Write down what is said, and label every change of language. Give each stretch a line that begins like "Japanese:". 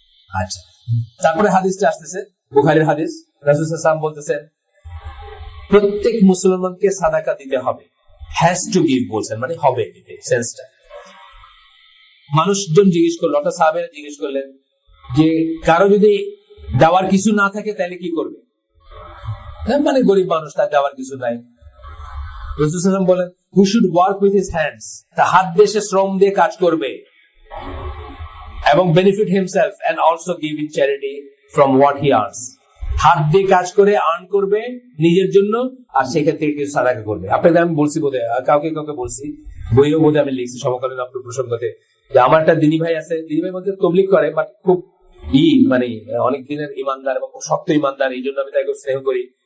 Bangla: আচ্ছা, তারপরে হাদিসটা আসতেছে বুখারীর হাদিস। রাসূল সাল্লাল্লাহু আলাইহি ওয়াসাল্লাম বলতেছেন প্রত্যেক মুসলমানকে সাদাকা দিতে হবে,
English: has to give
Bangla: বলছেন, মানে হবে, সেন্সটা। মানুষজন জিজ্ঞেস করলো, অর্থাৎ সাহাবেরা জিজ্ঞেস করলেন যে কারো যদি দেওয়ার কিছু না থাকে তাহলে কি করবে? মানে গরিব মানুষ, তার দেওয়ার কিছু নাই। রাসূল সাল্লাল্লাহু আলাইহি ওয়াসাল্লাম বলেন
English: who should work with his hands,
Bangla: তা হাত দিয়ে সে শ্রম দিয়ে কাজ করবে এবং
English: benefit himself and also give in charity from what he earns.
Bangla: হাত দিয়ে কাজ করে আর্ন করবে নিজের জন্য, আর সেখান থেকে কিছু সাদাকা করবে। আপনাদের আমি বলছি বোধহয়, কাউকে বলছি, বইও বোধহয় আমি লিখছি সমকালীন আপনার প্রসঙ্গতে, যে আমার একটা দিনী ভাই আছে, দিনী ভাই মধ্যে তবলিগ করে, বাট খুব মানে অনেক দিনের ইমানদার এবং খুব শক্ত ইমানদার, এই জন্য আমি তাকে স্নেহ করি।